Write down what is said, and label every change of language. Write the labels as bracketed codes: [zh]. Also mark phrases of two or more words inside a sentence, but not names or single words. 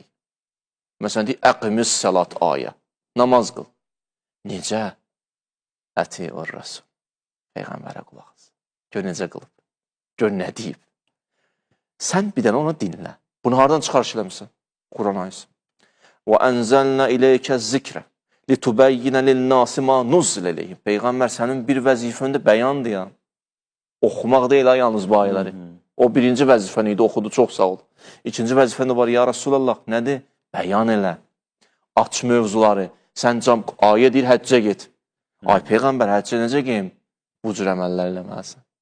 [az] Məsələn, deyək, [ar] أقيموا الصلاة [az] ayə, namaz qıl. Necə? [ar] أطيعوا الرسول. [az] Peyğəmbərə qulaq as. Gör necə qılıb. Gör nə deyib. Sən bir dənə ona dinlə. Bunu hardan çıxarış eləmişsən? Quran ayəsi. [ar] وأنزلنا إليك الذكر. لِتُبَيِّنَ لِلنَّاسِ مَا نُزِّلَ إِلَيْهِمْ [az] Peyğəmbər sənin bir vəzifəndə bəyandır ya. Oxumaq deyil ha, yalnız bu ayələri. O birinci vəzifən idi, oxudu, çox sağ ol. İkinci vəzifəndə var, [ar] يا رسول الله, [az] nədir? Bəyan elə. Aç mövzuları. Sən ayə deyir, həccə get. Ay Peyğəmbər, həccə necə geyim? Bu cür əməllər eləməlisən.